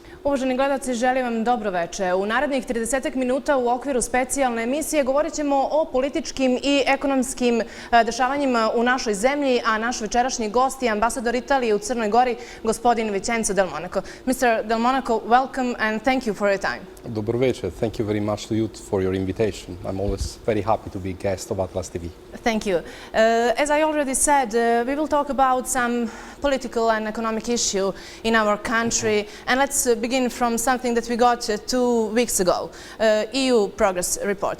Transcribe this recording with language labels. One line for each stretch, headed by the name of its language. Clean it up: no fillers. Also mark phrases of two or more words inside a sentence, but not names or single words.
Serbian: Uvaženi gledalci, želim vam dobro veče. U narednih 30 minuta u okviru specijalne emisije govorit ćemo o političkim i ekonomskim dešavanjima u našoj zemlji, a naš večerašnji gost je ambasador Italije u Crnoj Gori, gospodin Vincenzo Del Monaco.
English: Mr. Del Monaco, welcome and thank you for your time.
Serbian: Dobro večer.
English: Thank you very much to you for your invitation. I'm always very happy to be a guest of Atlas TV. Thank you. As I already said, we will talk about some political and economic issue in our country. And let's begin from something that we got 2 weeks ago, EU progress report.